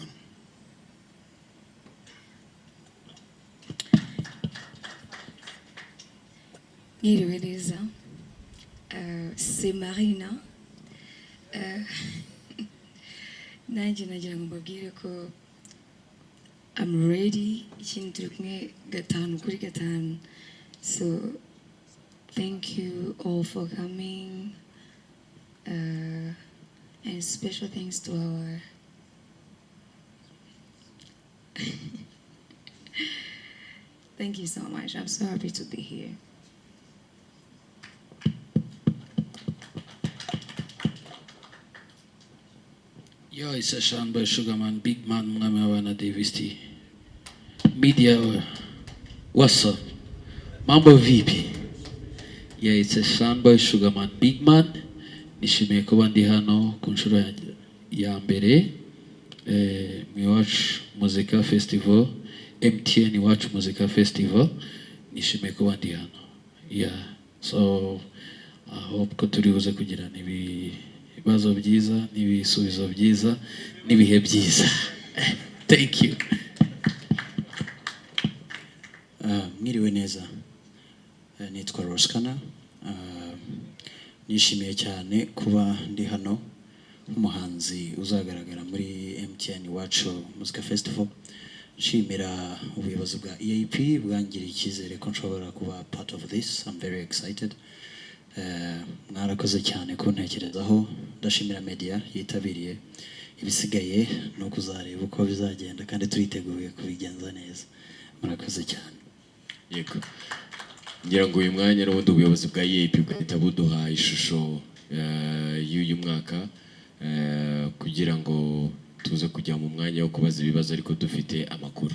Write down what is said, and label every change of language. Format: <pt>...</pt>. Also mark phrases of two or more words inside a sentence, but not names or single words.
<rw>Mwiriwe neza. C'est Marina. Nanjye nagira ngo mbabwire ko</rw> <en>I'm ready.</en> <rw>Ikindi turi kumwe 5 kuri 5.</rw> <en>So thank you all for coming. And special thanks to our thank you so much. I'm so happy to be here. Yo, it's a Sean Boy Sugarman, big man, Mwana Davis T. Media, what's up?</en> <sw>Mambo vipi?</sw> <en>Yeah, it's a Sean Boy Sugarman, big man.</en> <rw>Nishimiye kuba ndi hano ku nshuro ya mbere mu Iwacu Muzika Festival, MTN Iwacu Muzika Festival. Nishimiye kuba ndi hano.</rw> <en>Yeah, so I hope</en> <rw>ko turi buze kugirana ibibazo byiza n'ibisubizo byiza n'ibihe byiza.</rw> <en>Thank you.</en> <rw>Mwiriwe neza. Nitwa Roskana. Nishimiye cyane kuba ndi hano nk'umuhanzi uzagaragara muri MTN Iwacu Muzika Festival. Nshimira ubuyobozi bwa EAP bwangiriye icyizere ko nshobora kuba</rw> <en>part of this. I'm very excited.</en> <rw>Mwarakoze cyane kuntekerezaho. Ndashimira media yitabiriye. Ibisigaye no kuzareba uko bizagenda kandi turiteguye kubigenza neza. Murakoze cyane. Yego. Ngira ngo uyu mwanya n'ubundi ubuyobozi bwa EAP bwahita buduha ishusho y'uyu mwaka kugira ngo tuze kujya mu mwanya wo kubaza ibibazo ariko dufite amakuru.</rw>